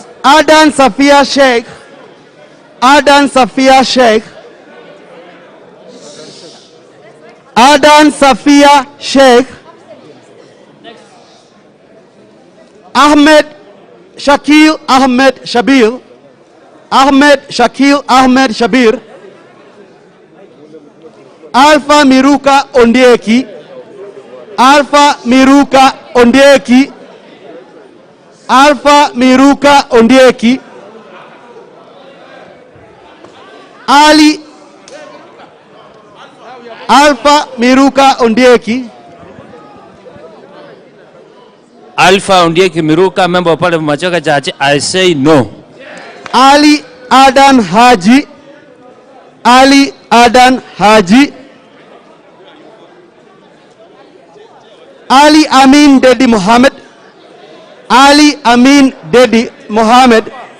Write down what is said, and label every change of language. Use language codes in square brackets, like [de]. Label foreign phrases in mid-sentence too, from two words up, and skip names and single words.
[en] Adan Safia Sheikh. Adan Safia Sheikh. Adan Safia Sheikh. Ahmed Shakil Ahmed Shabir. Ahmed Shakil Ahmed Shabir. Alpha Miruka Ondieki. Alpha Miruka Ondieki. Alpha Miruka Ondieki. Ali Alpha Miruka Ondieki. Alpha Ondieki Miruka, member of Parliament Machoka Chache, I say no. Ali Adan Haji. Ali Adan Haji. Ali Amin Dedi Mohammed. Ali Amin Dedi Mohammed.